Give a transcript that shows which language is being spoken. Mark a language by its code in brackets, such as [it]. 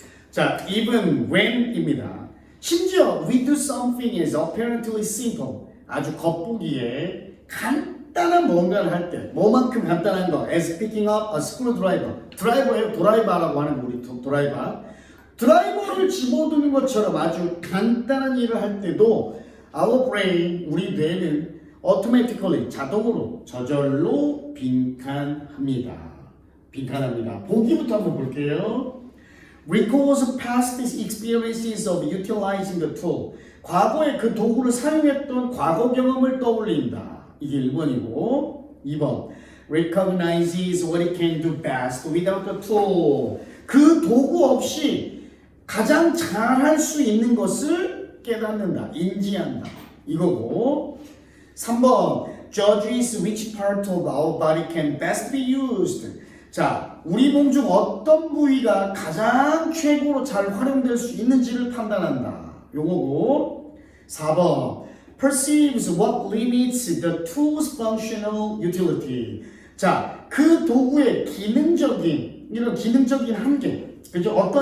[en] 자, even when입니다. [ko] 심지어 [en] we do something is apparently simple. [ko] 아주 겉보기에 간단한 뭔가를 할 때, 뭐만큼 간단한 거, [en] as picking up a screwdriver. [ko] 드라이버예요. 도라이버라고 하는 거, 우리 도라이버. 드라이버를 집어드는 것처럼 아주 간단한 일을 할 때도 our brain, 우리 뇌는 automatically, 자동으로, 저절로 빈칸합니다. 보기부터 한번 볼게요. [en] Recalls past experiences of utilizing the tool. [ko] 과거에 그 도구를 사용했던 과거 경험을 떠올린다. 이게 1번이고 2번. [en] Recognizes what it can do best without the tool. [ko] 그 도구 없이 가장 잘할 수 있는 것을 깨닫는다. 인지한다. 이거고 3번. [en] Judges which part of our body can best be used. [ko] 자, 우리 몸 중 어떤 부위가 가장 최고로 잘 활용될 수 있는지를 판단한다. 요거고 4번 [en] perceives what limits the tool's functional utility. [ko] 자, 그 도구의 이런 기능적인 한계. 그죠?